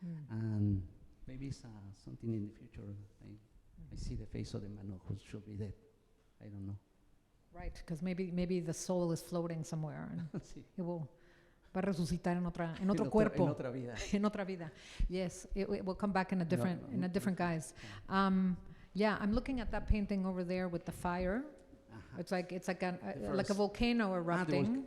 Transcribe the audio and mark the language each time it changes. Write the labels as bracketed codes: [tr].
[en] And maybe it's something in the future. I see the face of the man who should be dead. I don't know. Right, because maybe the soul is floating somewhere and [es] Sí. [en] it will [es] va a resucitar en otro cuerpo. En otra vida. En otra vida. [en] Yes, it will come back in a different guise. Yeah, I'm looking at that painting over there with the fire. It's like a volcano erupting.